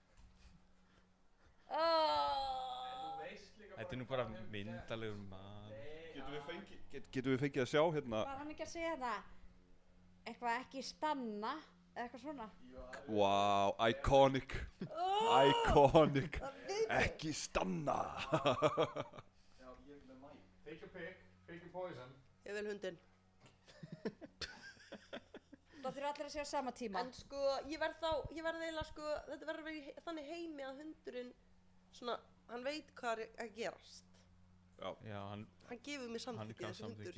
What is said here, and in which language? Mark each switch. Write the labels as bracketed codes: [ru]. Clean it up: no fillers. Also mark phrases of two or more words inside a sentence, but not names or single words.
[is] Þetta er nú bara myndalegur maður. Getum við fengið að sjá hérna? Var hann ekki að segja það? Eitthvað ekki stanna, eða eitthvað svona? [en] Wow, iconic. Iconic. [is] Ekki stanna. [en] Take your pick, pick your poison. [is] Ég vil hundinn. Það þurfa allir að segja á sama tíma. En sko, ég verð eiginlega sko, þetta verður þannig heimi að hundurinn svona, hann veit hvað er að gerast. Já, hann gefur mér samþykki, þessi hundur.